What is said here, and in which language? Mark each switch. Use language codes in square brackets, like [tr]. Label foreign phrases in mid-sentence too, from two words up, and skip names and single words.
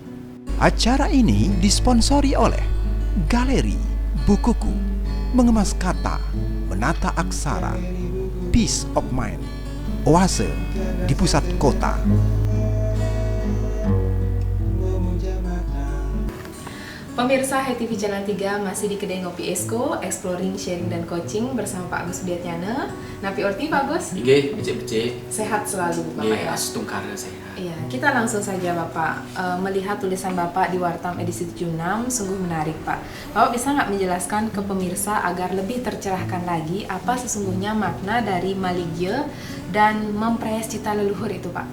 [id] Acara ini disponsori oleh Galeri Bukuku, Mengemas Kata, Menata Aksara, [en] Peace of Mind, [id] Oase di pusat kota. Pemirsa HTV Channel 3 masih di Kedai Ngopi Esko, [en] exploring, sharing, [id] dan coaching bersama Pak Agus Budiarnyana. [ban] Napi Orti, Pak Agus? Ige, becek-becek. [id] Sehat selalu Bapak [ban] Ige, [id] ya? astungkara saya. Iya, kita langsung saja Bapak melihat tulisan Bapak di Wartam edisi 76, sungguh menarik Pak. Bapak bisa nggak menjelaskan ke pemirsa agar lebih tercerahkan lagi apa sesungguhnya makna dari Maligya dan memperayas cita leluhur itu Pak?